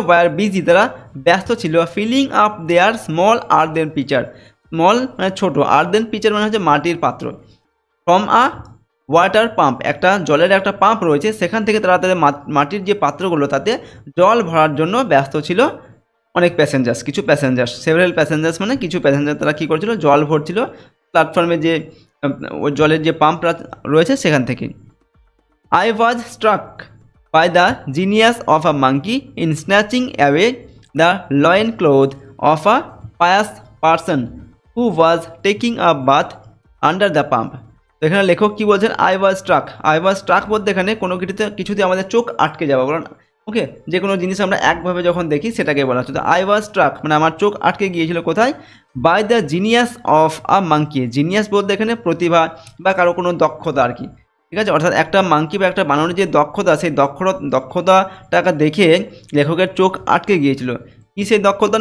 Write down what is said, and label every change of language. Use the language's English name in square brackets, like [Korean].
[English] were busy [Bangla] তারা ব্যস্ত ছিল, [English] filling up their small earthen pitcher, [Bangla] স্মল মানে ছোটো, আর্দেন পিচার মানে হচ্ছে মাটির পাত্র, [English] from a water pump [Bangla] একটা জলের একটা পাম্প রয়েছে, সেখান থেকে তারা তাদের মাটির যে পাত্রগুলো তাতে জল ভরার জন্য ব্যস্ত ছিল অনেক প্যাসেঞ্জার্স, কিছু প্যাসেঞ্জার্স, সেভারেল প্যাসেঞ্জার্স মানে কিছু প্যাসেঞ্জার, তারা কী করছিল? জল ভরছিল প্ল্যাটফর্মে যে ওই জলের যে পাম্প রয়েছে সেখান থেকে। [English] I was struck by the genius of a monkey in snatching away the loincloth of a pious person who was taking a bath under the pump. [Bangla] তো এখানে লেখক কী বলছেন? [English] I was struck [Bangla] বলতে এখানে কোনো কিছুতে আমাদের চোখ আটকে যাওয়া, বলুন ওকে, যে কোনো জিনিস আমরা একভাবে যখন দেখি সেটাকে বলা হচ্ছে। তো আই ওয়াজ স্ট্রাক মানে আমার চোখ আটকে গিয়েছিল কোথায়? [English] by the genius of a monkey, [Bangla] genius বলতে এখানে প্রতিভা বা কারো কোনো দক্ষতা আর কি, ঠিক আছে, অর্থাৎ একটা মাঙ্কি বা একটা বানরের যে দক্ষতা, সেই দক্ষতাটাকে দেখে লেখকের চোখ আটকে গিয়েছিল। কি সেই দক্ষতা?